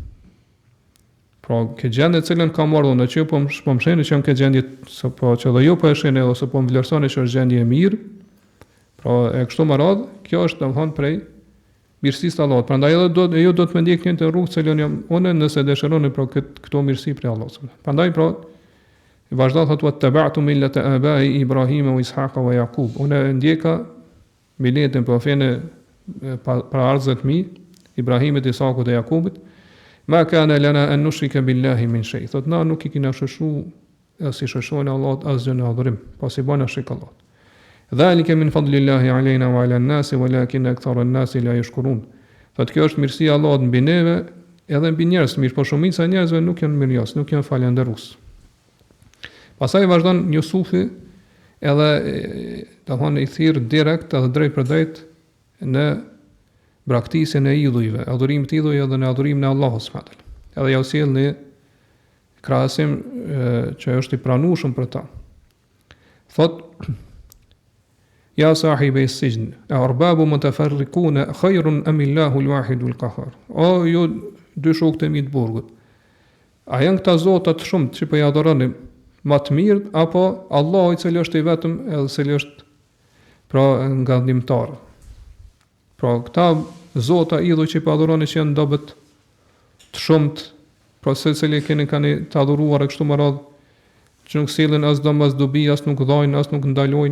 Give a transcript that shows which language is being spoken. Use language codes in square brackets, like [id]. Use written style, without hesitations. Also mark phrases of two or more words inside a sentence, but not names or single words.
[sq] Pra këtë gjendje të cilën ka marrë në që po më shene që jam këtë gjendje po që dhe jo po e shene ose po më vlerësoni që është gjendje e mirë, pra e kështu më radhë, kjo është domthon prej mirësisë të Allahut. Prandaj edhe ju do të më ndjekni në rrugë që jam unë nëse dëshironi pra këto mirësi prej Allahut. Prandaj pra vazhdo thotë [ar] واتبعت ملة آبائي إبراهيم وإسحاق ويعقوب. [sq] Unë ndjeka miletin për fenë para arzët mi, Ibrahimit, Isakut dhe Jakubit. [ar] ما كان لنا أن نشرك بالله من شيء. [sq] Thot na nuk I kena shoshu as I shoshojnë Allahut asgjë në adhurim, pasi bën shirk Allahut. [ar] ذلك من فضل الله علينا وعلى الناس ولكن أكثر الناس لا يشكرون. [sq] Thot kjo është mirësia e Allahut mbi neve edhe mbi njerëz, mirë po shumica e njerëzve nuk janë mirënjohës, nuk janë falënderues. Pastaj vazhdon Jusufi edhe domthonë I thirr direkt edhe drejt për drejt në braktisjen e idhujve, adhurimit të idhujve dhe në adhurimin e Allahut [ar] سبحانه وتعالى. [sq] Edhe ja u sjell në krahasim që është I pranueshëm për ta. [ar] Thot يا صاحبي السجن أرباب متفرقون خير أم الله الواحد القهار. [sq] O ju dy shokët e mi të burgut. A janë këta zota të shumtë që po I adhuroni më të mirë apo Allahu I cili është I vetëm edhe I cili është pra nga ndihmtar. Pra këta zota idhuj që I adhuroni që janë dobët të shumtë, pra se cili kanë të adhuruar e kështu më radhë, që nuk sillen as dëm as dobi, as nuk dhajnë, as nuk ndalojnë,